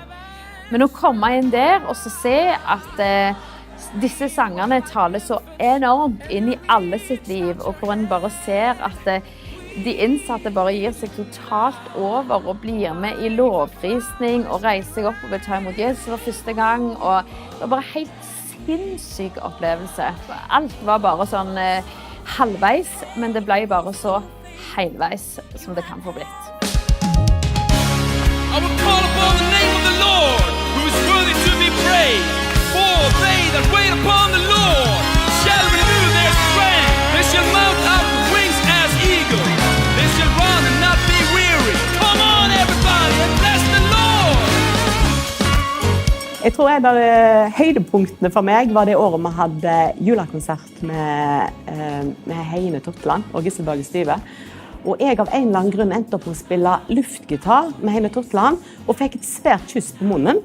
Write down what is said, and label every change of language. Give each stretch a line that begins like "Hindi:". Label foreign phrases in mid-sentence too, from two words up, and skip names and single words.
Norwegian: Men å komme inn der og så se at disse sangene taler så enormt inn i alle sitt liv, og hvor en bare ser at de innsatte bare gir seg totalt over og blir med i lovprisning og reiser seg opp og vil ta imot Jesus for første gang. Og det var bare helt sinnssyk opplevelse. Alt var bare sånn halvveis, men det ble bare så helveis som det kan få blitt.
English: I will call upon the name of the Lord, who is worthy to be praised. For they that wait upon the Lord shall renew their strength. They shall mount up with wings as eagles. They shall run and not be weary. Come on, everybody, and bless the Lord!
Norwegian: Jeg tror en av høydepunktene for meg var det året vi hadde julekonsert med Heine Totland og Gisselberg Styve. Og jeg av en eller annen grunn endte opp å spille luftgitar med Heine Totland og fikk et svært kyss på munnen.